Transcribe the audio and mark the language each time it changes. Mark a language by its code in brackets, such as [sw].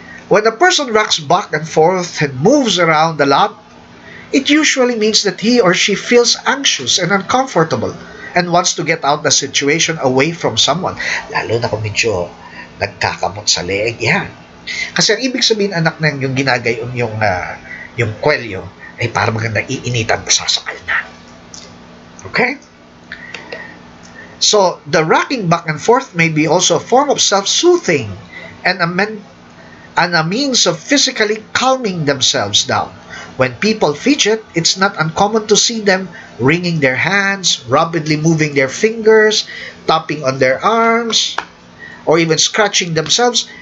[en] When a person rocks back and forth and moves around a lot, it usually means that he or she feels anxious and uncomfortable and wants to get out the situation away from someone. [tl] Lalo na kung medyo nagkakamot sa leeg yan. Kasi ang ibig sabihin anak na yung ginagayon yung kwelyo ay para maganda iinitan pa sasakal na. Okay? [en] So, the rocking back and forth may be also a form of self-soothing and a means of physically calming themselves down. When people fidget, it's not uncommon to see them wringing their hands, rapidly moving their fingers, tapping on their arms, or even scratching themselves.